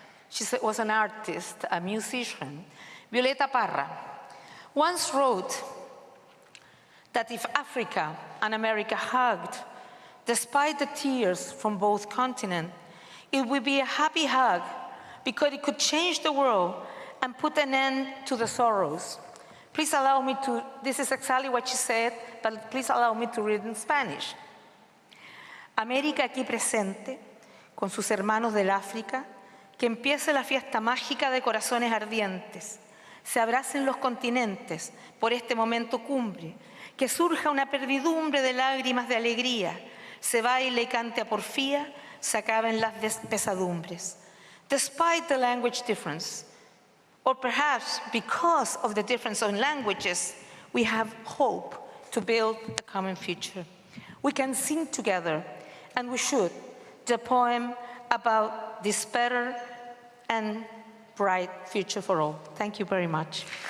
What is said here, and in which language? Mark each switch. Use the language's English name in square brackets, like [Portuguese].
[English] She was an artist, a musician, Violeta Parra, once wrote that if Africa and America hugged, despite the tears from both continents, it would be a happy hug because it could change the world and put an end to the sorrows. Please allow me to, this is exactly what she said, but please allow me to read in Spanish. [Spanish] América aquí presente, con sus hermanos del África, que empiece la fiesta mágica de corazones ardientes, se abracen los continentes por este momento cumbre, que surja una pervidumbre de lágrimas de alegría, se baile y cante a porfía, se acaben las pesadumbres. [English] Despite the language difference, or perhaps because of the difference in languages, we have hope to build a common future. We can sing together, and we should, the poem about this better and bright future for all. Thank you very much.